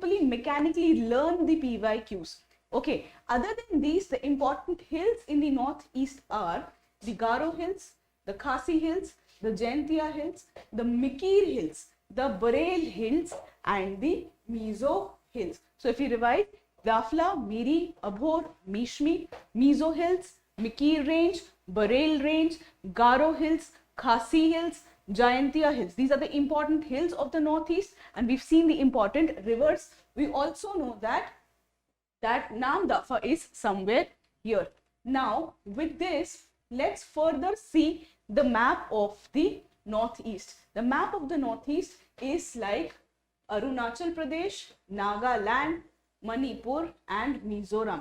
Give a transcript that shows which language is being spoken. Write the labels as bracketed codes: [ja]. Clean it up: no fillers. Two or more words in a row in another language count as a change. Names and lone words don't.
[en] Don't simply mechanically learn the PYQs. Okay, other than these, the important hills in the northeast are the Garo Hills, the Khasi Hills, the Jaintia Hills, the Mikir Hills, the Bareil Hills, and the Mizo Hills. So if you revise, Dafla, Miri, Abhor, Mishmi, Mizo Hills, Mikir Range, Bareil Range, Garo Hills, Khasi Hills, Jaintia Hills. These are the important hills of the northeast, and we've seen the important rivers. We also know that Namdafa is somewhere here. Now with this, let's further see the map of the northeast. The map of the northeast is like Arunachal Pradesh, Nagaland, Manipur and Mizoram.